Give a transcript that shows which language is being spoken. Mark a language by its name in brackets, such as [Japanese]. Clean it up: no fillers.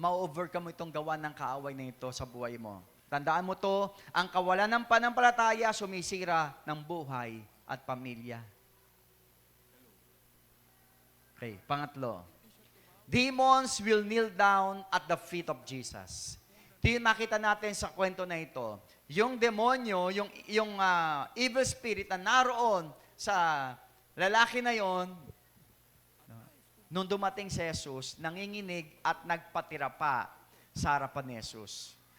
[Filipino] Ma-overcome mo itong gawa ng kaaway na ito sa buhay mo. Tandaan mo to, ang kawalan ng pananampalataya sumisira ng buhay at pamilya. Okay, pangatlo. [English] Demons will kneel down at the feet of Jesus. [Filipino] Ito yung makita natin sa kwento na ito. Yung demonyo, yung evil spirit na naroon sa lalaki na yon, nung dumating si Jesus, nanginginig at nagpatira pa sa harapan ni Jesus.